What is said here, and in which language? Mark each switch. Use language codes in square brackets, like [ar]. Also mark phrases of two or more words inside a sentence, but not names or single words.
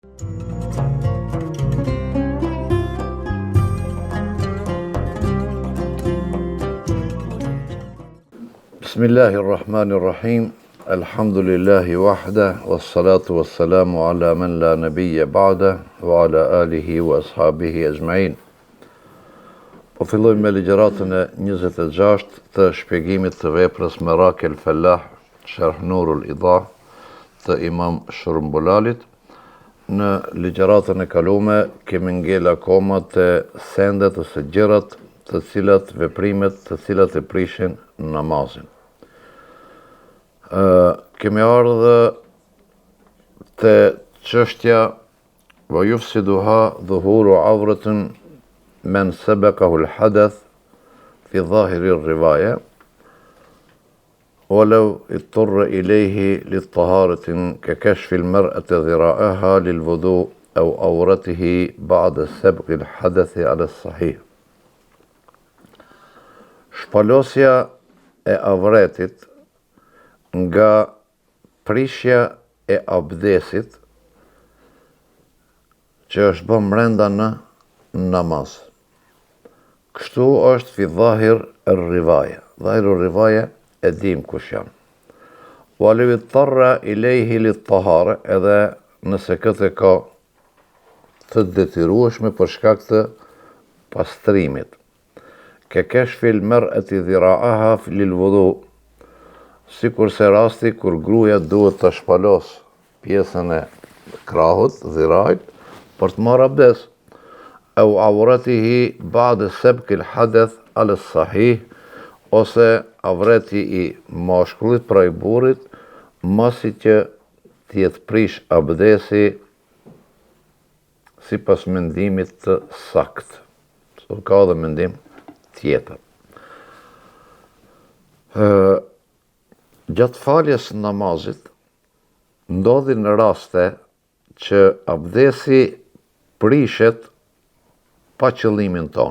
[ar] بسم الله الرحمن الرحيم. الحمد لله وحده، والصلاة والسلام على من لا نبي بعده، وعلى آله وأصحابه أجمعين. [sq] Po fillojmë me ligjëratën e 26 të shpjegimit të veprës Merak el Fallah, Sharh Nurul Idah të Imam Shurmbulalit. Në ligjëratën e kalume kemi ngel akoma të sendet ose gjërat të cilat veprimet të cilat e prishin namazin. Kemi ardhë të çështja [ar] ويفسدها ظهور عورة من سبقه الحدث في ظاهر الرواية ولو اضطر إليه للطهارة ككشف المرأة ذراعها للوضوء أو عورته بعد سبق الحدث على الصحيح. [sq] Shpalosja e avretit nga prishja e abdesit që është bën brenda në namaz. Kështu është [ar] في ظاهر الرواية. ظاهر الرواية [sq] e dim kush janë. [ar] ولو اضطر إليه للطهارة, [sq] edhe nëse këtë ka të detyrueshme për shkak të pastrimit. [ar] ككشف المرأة ذراعها للوضوء, [sq] sikurse rasti kur gruaja duhet të shpalos pjesën e krahut, dhirajt, për të marrë abdes, [ar] أو عورته بعد سبق الحدث على الصحيح, [sq] ose avreti i mashkullit pra i burrit, masi që t'jetë prish abdesi sipas mendimit të sakt. Ka dhe mendim tjetër. Gjatë faljes namazit, ndodhin raste që abdesi prishet pa qëllimin ton.